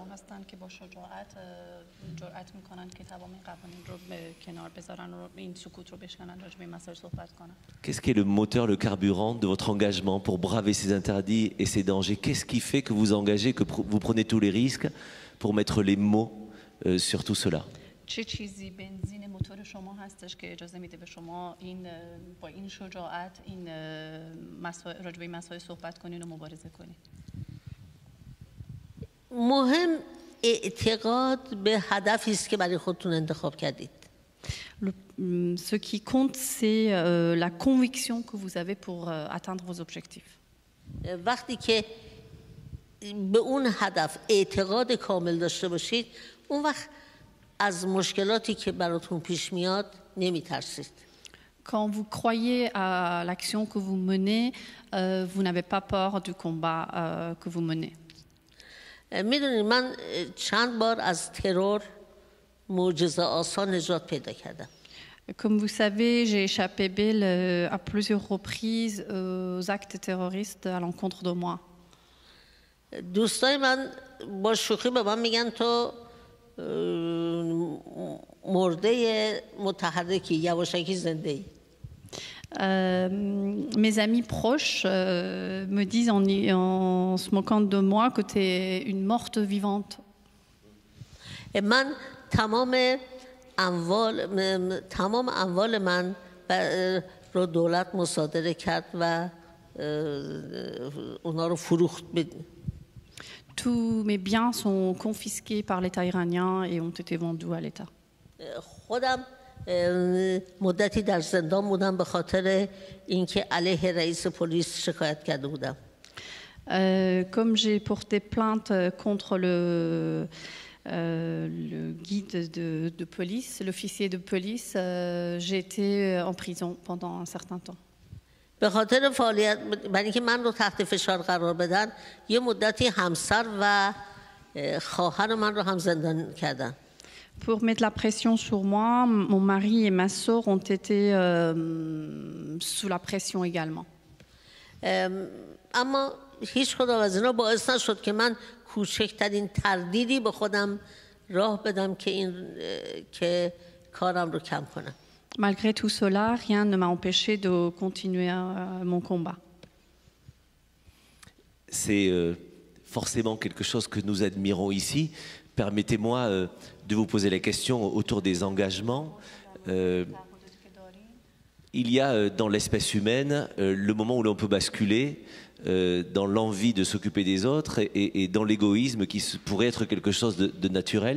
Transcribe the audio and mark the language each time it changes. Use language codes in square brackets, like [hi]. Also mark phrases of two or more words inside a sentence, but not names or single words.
[fr] Qu'est-ce qui est le moteur, le carburant de votre engagement pour braver ces interdits et ces dangers? Qu'est-ce qui fait que vous engagez, que vous prenez tous les risques pour mettre les mots sur tout cela? [fa] چه چیزی بنزین موتور شما هستش که اجازه میده به شما با این شجاعت این راجع به مسائل صحبت کنین و مبارزه کنین؟ مهم اعتقاد به هدفی است که برای خودتون انتخاب کردید. [fr] Ce qui compte, c'est la conviction que vous avez pour atteindre vos objectifs. [fa] وقتی که به اون هدف اعتقاد کامل داشته باشید، اون وقت از مشکلاتی که براتون پیش میاد نمیترسید. [fr] Quand vous croyez à l'action que vous menez, vous n'avez pas peur du combat que vous menez. [fa] میدونید من چند بار از ترور معجزه آسان نجات پیدا کردم. [fr] Comme vous savez, j'ai échappé belle à plusieurs reprises aux actes terroristes à l'encontre de moi. [fa] دوستای من با شوخی به من میگن تو مرده متحرکی یواشکی زنده ای. [fr] Mes amis proches me disent en se moquant de moi que tu es une morte vivante. [fa] من تمام اموال من رو دولت مصادره کرد و اونا رو فروخت. [fr] Tous mes biens sont confisqués par l'État iranien et ont été vendus à l'État. [fa] خودم مدتی در زندان بودم به خاطر اینکه علیه رئیس پلیس شکایت کرده بودم. [fr] Comme j'ai porté plainte contre le guide de police, l'officier de police, j'ai été en prison pendant un certain temps. [fa] به خاطر فعالیت برای اینکه من رو تحت فشار قرار بدن یه مدتی همسر و خواهر من رو هم زندان کردن. [fr] Pour mettre la pression sur moi, mon mari et ma sœur ont été sous la pression également. [fa] اما هیچ کدام از اینا باعث نشد که من کوچکترین تردیدی به خودم راه بدم که کارم رو کم کنم. [fr] Malgré tout cela, rien ne m'a empêché de continuer mon combat. C'est forcément quelque chose que nous admirons ici. Permettez-moi de vous poser la question autour des engagements. Il y a dans l'espèce humaine le moment où l'on peut basculer dans l'envie de s'occuper des autres et dans l'égoïsme qui pourrait être quelque chose de naturel.